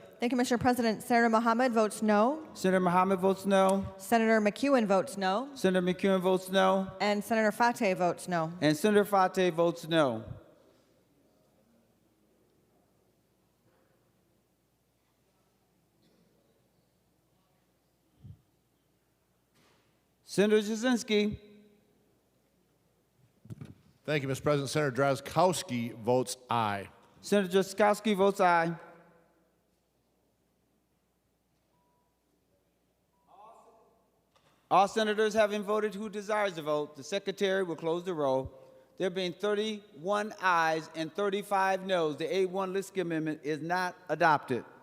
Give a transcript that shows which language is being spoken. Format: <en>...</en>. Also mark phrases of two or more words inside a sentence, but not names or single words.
<en>Thank you, Mr. President. Senator Mohammed votes no. Senator Mohammed votes no. Senator McEwen votes no. Senator McEwen votes no. And Senator Fateh votes no. And Senator Fateh votes no. Senator Jasinski. Thank you, Mr. President. Senator Drazkowski votes aye. Senator Jaskowski votes aye. All senators having voted who desires to vote, the Secretary will close the roll. There being 31 ayes and 35 noes, the A1 Liskey Amendment is not adopted.</en>